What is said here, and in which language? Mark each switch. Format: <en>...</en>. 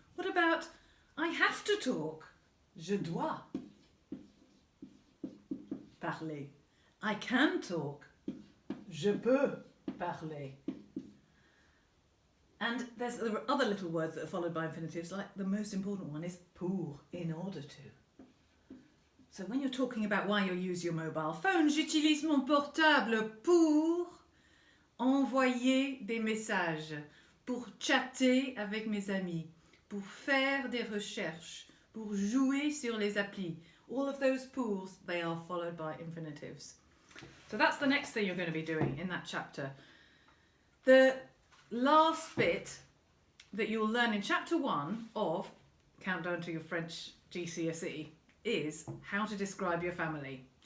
<en>What about I have to talk?</en> <fr>Je dois parler. I can talk. Je peux parler.</fr> <en>And there are other little words that are followed by infinitives, like the most important one is pour, in order to. So when you're talking about why you use your mobile phone,</en> <fr>j'utilise mon portable pour envoyer des messages, pour chatter avec mes amis, pour faire des recherches, pour jouer sur les applis.</fr> <en>All of those pours, they are followed by infinitives. So that's the next thing you're going to be doing in that chapter. The last bit that you'll learn in chapter 1 of Countdown to Your French GCSE is how to describe your family.</en>